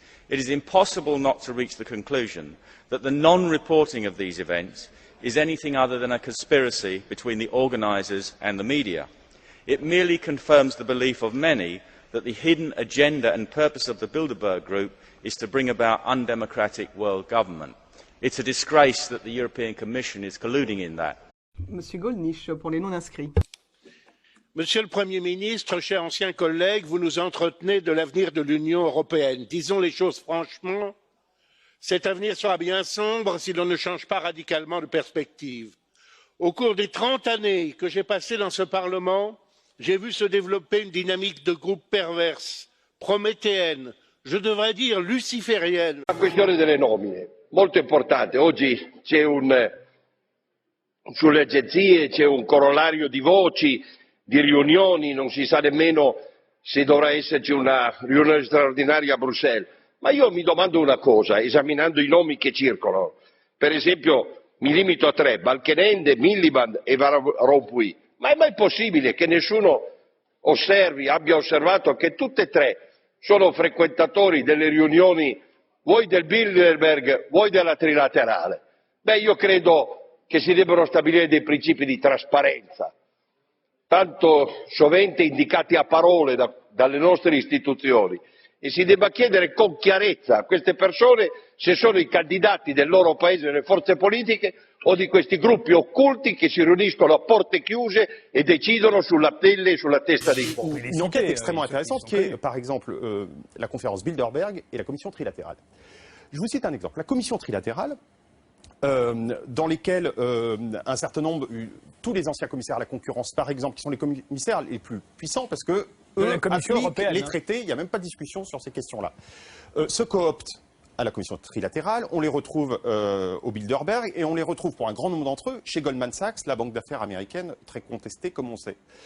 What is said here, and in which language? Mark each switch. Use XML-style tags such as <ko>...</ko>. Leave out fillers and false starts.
<en>It is impossible not to reach the conclusion that the non-reporting of these events is anything other than a conspiracy between the organisers and the media. It merely confirms the belief of many that the hidden agenda and purpose of the Bilderberg Group is to bring about undemocratic world government. It's a disgrace that the European Commission is colluding in that.</en> <fr>Monsieur Gollnisch, pour les non-inscrits. Monsieur le Premier ministre, cher ancien collègue, vous nous entretenez de l'avenir de l'Union européenne. Disons les choses franchement, cet avenir sera bien sombre si l'on ne change pas radicalement de perspective. Au cours des 30 années que j'ai passées dans ce Parlement, j'ai vu se développer une dynamique de groupe perverse, prométhéenne, je devrais dire luciférienne.</fr> <it>La questione delle nomine, molto importante. Oggi c'è sulle agenzie c'è un corollario di voci, di riunioni, non si sa nemmeno se dovrà esserci una riunione straordinaria a Bruxelles. Ma io mi domando una cosa, esaminando i nomi che circolano. Per esempio, mi limito a 3, Balkenende, Miliband e Van Rompuy. Ma è mai possibile che nessuno abbia osservato che tutte e 3 sono frequentatori delle riunioni vuoi del Bilderberg, vuoi della trilaterale? Beh, io credo che si debbano stabilire dei principi di trasparenza, tanto sovente indicati a parole dalle nostre istituzioni, e si debba chiedere con chiarezza a queste persone se sono i candidati del loro paese nelle forze politiche o di questi gruppi occulti che si riuniscono a porte chiuse et decidono sulla pelle e sulla testa dei popoli.</it> <fr>Une enquête extrêmement intéressante qui est, par exemple, la conférence Bilderberg et la commission trilatérale. Je vous cite un exemple. La commission trilatérale, dans lesquelles un certain nombre, tous les anciens commissaires à la concurrence, par exemple, qui sont les commissaires les plus puissants, parce que eux appliquent les traités, il n'y a même pas de discussion sur ces questions-là, se cooptent à la commission trilatérale, on les retrouve au Bilderberg, et on les retrouve pour un grand nombre d'entre eux chez Goldman Sachs, la banque d'affaires américaine, très contestée comme on sait.</fr>